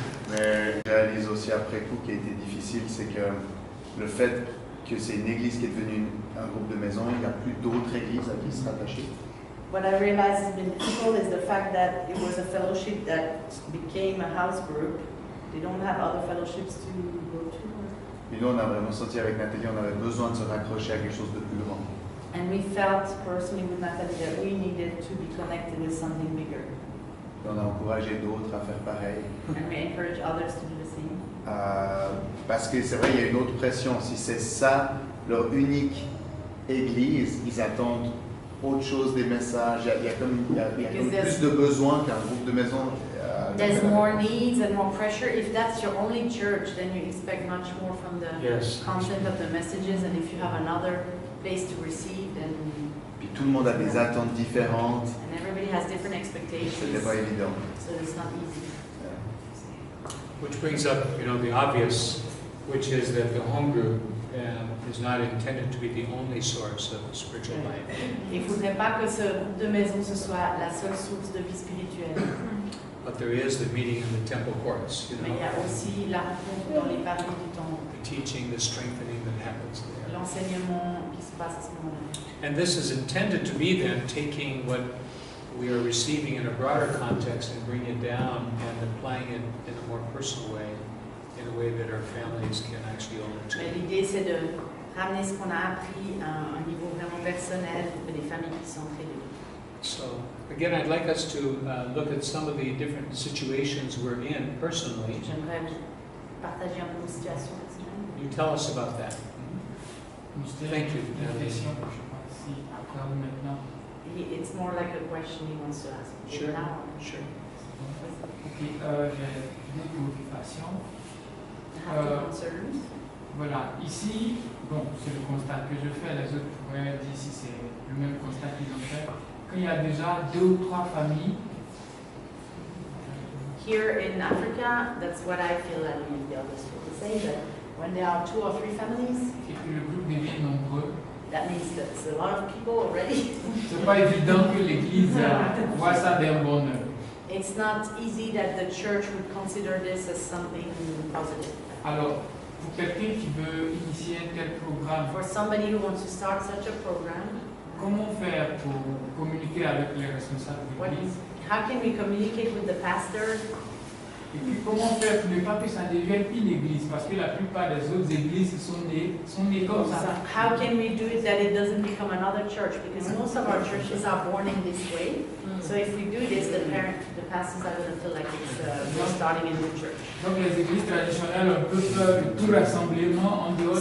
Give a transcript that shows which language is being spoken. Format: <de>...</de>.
<fr>Mais je réalise aussi après coup qui a été difficile, c'est que le fait que c'est une église qui est devenue un groupe de maison, il n'y a plus d'autres églises à qui se rattacher.</fr> <en>What I realized has been difficult is the fact that it was a fellowship that became a house group. They don't have other fellowships to go to.</en> <fr>Et nous, on a vraiment senti avec Nathalie, on avait besoin de se raccrocher à quelque chose de plus grand.</fr> <en>And we felt personally with Natalie that we needed to be connected with something bigger.</en> <fr>Et on a encouragé d'autres à faire pareil.</fr> <en>And we encourage others to do the same.</en> <fr>Parce que c'est vrai, il y a une autre pression. Si c'est ça, leur unique église, ils attendent autre chose des messages. Il y a comme plus de besoins qu'un groupe de maison.</fr> <en>There's more needs and more pressure. If that's your only church, then you expect much more from the Yes. content of the messages. And if you have another place to receive, then</en> <fr>Puis tout le monde a des attentes différentes.</fr> <en>and everybody has different expectations.</en> <fr>C'était pas évident.</fr> <en>So it's not easy. Which brings up, the obvious, which is that the home group is not intended to be the only source of spiritual life.</en> <fr>Il ne faudrait pas que ce groupe de maison ce soit la seule source de vie spirituelle.</fr> <en>But there is the meeting in the temple courts,</en> <fr>Mais il y a aussi la rencontre dans les pavillons du temple,</fr> <en>the teaching, the strengthening that happens there.</en> <fr>l'enseignement qui se passe à ce moment-là.</fr> <en>And this is intended to be then taking what we are receiving in a broader context and bringing it down and applying it in a more personal way, in a way that our families can actually own it.</en> <fr>Mais l'idée, c'est de ramener ce qu'on a appris à un niveau vraiment personnel pour que les familles puissent entrer dedans.</fr> <en>So, again, I'd like us to look at some of the different situations we're in personally.</en> <fr>J'aimerais vous partager un peu nos situations personnelles.</fr> <en>You tell us about that. Thank you,</en> <fr>Une</fr> <en>Natalie.</en> <fr>question que je pense si après ou maintenant.</fr> <en>It's more like a question he wants to ask. Sure. Now, Sure.</en> <fr>Ok, j'ai des préoccupations.</fr> <en>have the concerns.</en> <fr>Voilà, ici, bon, c'est le constat que je fais, les autres pourraient dire si c'est le même constat qu'ils ont fait. Quand il y a déjà 2 ou 3 familles,</fr> <en>Here in Africa, that's what I feel, and maybe the others feel the same, that when there are 2 or 3 families,</en> <fr>et que le groupe devient nombreux,</fr> <en>that means that it's a lot of people already.</en> <fr>c'est pas évident que l'Église voit ça d'un bon œil.</fr> <en>It's not easy that the church would consider this as something positive.</en> <fr>Alors, pour quelqu'un qui veut initier un tel programme,</fr> <en>For somebody who wants to start such a program,</en> <fr>comment faire pour communiquer avec les responsables de</fr> <en>what,</en> <fr>l'Église?</fr> <en>how can we communicate with the pastor?</en> <fr>Et puis comment faire pour ne pas que ça devienne une église? Parce que la plupart des autres églises sont nées comme</fr> <en>So</en> <fr>ça.</fr> <en>how can we do it that it doesn't become another church? Because most of our churches are born in this way. So if we do this, the pastors are going to feel like it's we're starting a new church.</en> <fr>Donc les églises traditionnelles ont peu peur de tout rassemblement en dehors de</fr>